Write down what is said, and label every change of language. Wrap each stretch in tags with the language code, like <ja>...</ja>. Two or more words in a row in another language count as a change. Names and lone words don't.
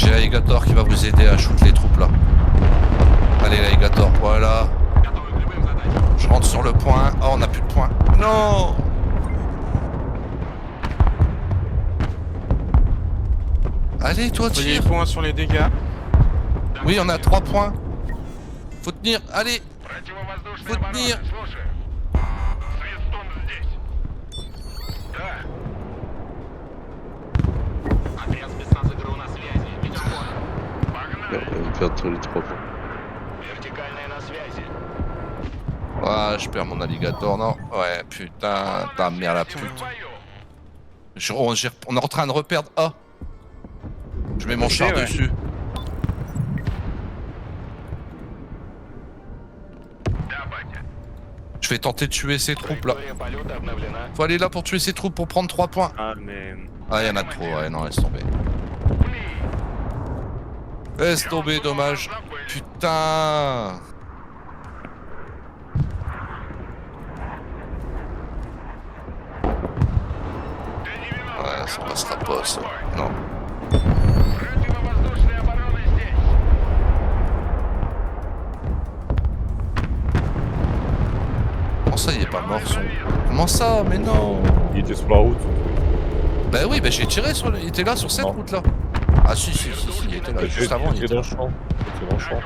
<fr>l'alligator qui va vous aider à shoot les troupes là. Allez l'alligator, voilà.</fr> <ru>Готовы к любым заданиям.</ru> <fr>Je rentre sur le point. Oh, on n'a plus de points. Non. Allez, toi, Soyez tire. points sur les dégâts. Oui, on a 3 points. Faut tenir. Allez.</fr> <ru>Противовоздушная Вот оборона. не- Слушаю. Свистун здесь. Да. Отряд спецназа ГРУ на связи. Ведем бой. Погнали.</ru> <fr>On va perdre tous les 3 points.</fr> <ru>Вертикальная на связи.</ru> <fr>Ah, je perds mon alligator. Non. Ouais, putain. Ta mère la</fr> <ru>Мы</ru> <fr>pute.</fr> <ru>в бою.</ru> <fr>On est en train de reperdre A. Je mets mon Ok, char ouais. dessus.</fr> <ru>Да, батя.</ru> <fr>Je vais tenter de tuer ces troupes là.</fr> <ru>Траектория полета обновлена.</ru> <fr>Faut aller là pour tuer ces troupes pour prendre 3 points. Ah, mais. Ah, y'en a trop. Ouais, non, laisse tomber. Laisse tomber, dommage. Putain. Ouais, ça passera pas ça. Non.</fr> <ru>Противовоздушная оборона здесь.</ru> <fr>Comment ça, il est pas mort son... Comment ça? Mais non. Il était sur la route. Bah oui, bah j'ai tiré sur... Il était là sur cette Non. route là. Ah si, il était là. Juste avant, il était était dans là. le champ. Il était dans le champ.</fr>